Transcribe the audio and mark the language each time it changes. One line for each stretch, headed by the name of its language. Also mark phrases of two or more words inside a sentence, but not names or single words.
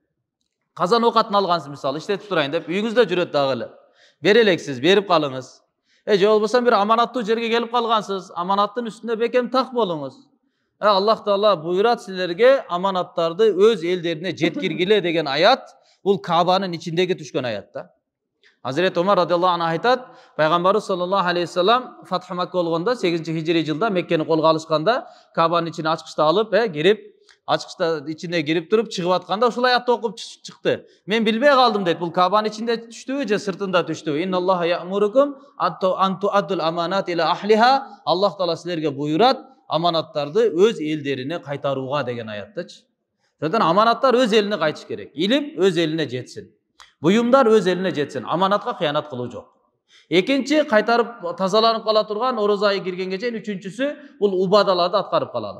Kyrgyz: Казан оокатын алгансыз, мисалы, иштетип турайын деп, үйүңүздө жүрөт дагы эле. Бере элексиз, берип калыңыз. Же болбосо бир аманаттуу жерге келип калгансыз, аманаттын үстүндө бекем так болуңуз. Аллах Таала буйрат силерге аманаттарды өз элдерине жеткиргиле деген аят, бул Кабанын ичиндеги түшкөн аят да. Hazreti Ömer
Arabic: رضي الله عنه
Kyrgyz: aytat, Peygamberimiz
Arabic: صلى الله عليه وسلم
Kyrgyz: Fath Mekke болгондо 8-hicri жылда Меккени колго алышканда, Кабанын ичине ачкычты алып, кирип, ачкычта ичине кирип туруп чыгып атканда ушул аятты окуп чыкты. Мен билбей калдым дейт. Бул Кабанын ичинде түштүбү же сыртында түштүбү?
Arabic: إن الله يأمركم أن تؤدوا الأمانات إلى أهلها.
Kyrgyz: Аллах Таала силерге буйрат, аманаттарды өз элдерине кайтарууга деген аяттычы. Ошондон аманаттар өз элине кайтыш керек. Илим өз элине жетсин. Буюмдар өз элине жетсин. Аманатка кыянат кылуу жок. Экинчи, кайтарып тазаланып кала турган орозо айы киргенге чейин үчүнчүсү бул убадаларды аткарып калалы.